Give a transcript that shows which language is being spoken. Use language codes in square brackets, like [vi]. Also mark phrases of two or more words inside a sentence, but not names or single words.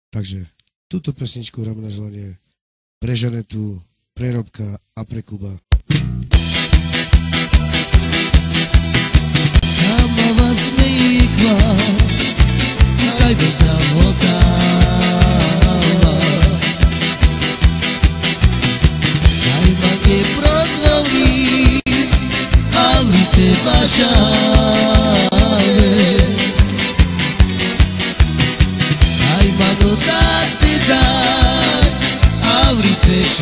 [sk] Takže túto pesničku hráme na želanie pre Žanetu, pre Robka a pre Kuba. [rom] Kamavas me ihva, kaj bez navotava, kaj mange prodvolis, ali te bašave, kaj mano date daj, ali te